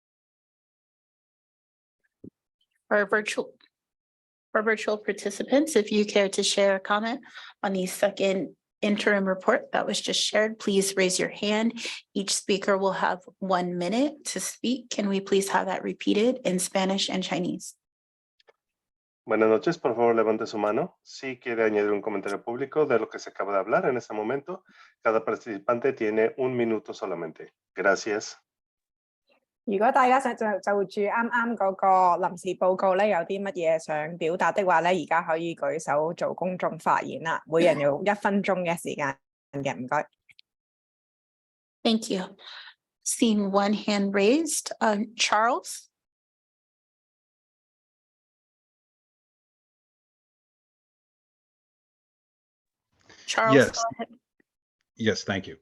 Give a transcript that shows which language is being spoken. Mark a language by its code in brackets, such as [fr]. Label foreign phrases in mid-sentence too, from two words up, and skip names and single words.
[en] For virtual participants, if you care to share a comment on the second interim report that was just shared, please raise your hand. Each speaker will have 1 minute to speak. Can we please have that repeated in Spanish and Chinese? [es] Buenas noches, por favor levante su mano. Si quiere añadir un comentario público de lo que se acaba de hablar en este momento, cada participante tiene 1 minuto solamente. Gracias. [yue] 如果大家想就住啱啱嗰個臨時報告咧，有啲乜嘢想表達的話咧，而家可以舉手做公眾發言啦。每人有1分鐘嘅時間嘅，唔該。 [en] Thank you. Seeing one hand raised, Charles? Charles, Yes. go ahead. Yes, thank you.